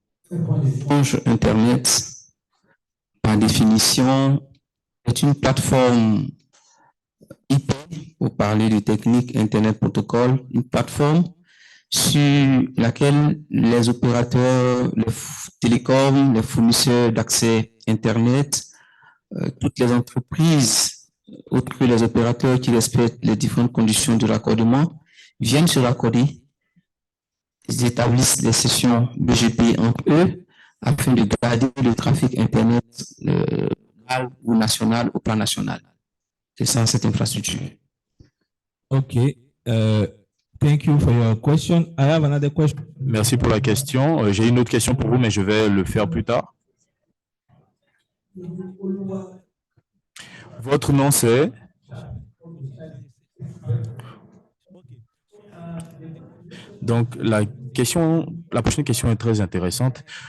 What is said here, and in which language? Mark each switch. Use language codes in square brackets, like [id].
[fr] L'échange Internet, par définition, est une plateforme IP, pour parler de technique Internet Protocol, une plateforme sur laquelle les opérateurs, les télécoms, les fournisseurs d'accès Internet, toutes les entreprises, autres que les opérateurs qui respectent les différentes conditions de raccordement, viennent se raccorder. Ils établissent des sessions BGP entre eux afin de garder le trafic Internet local ou national au plan national. C'est ça, cette infrastructure. Okay. [en] Thank you for your question. I have another question. [fr] Merci pour la question. J'ai une autre question pour vous, mais je vais le faire plus tard. Votre nom, c'est? Donc, la prochaine question est très intéressante.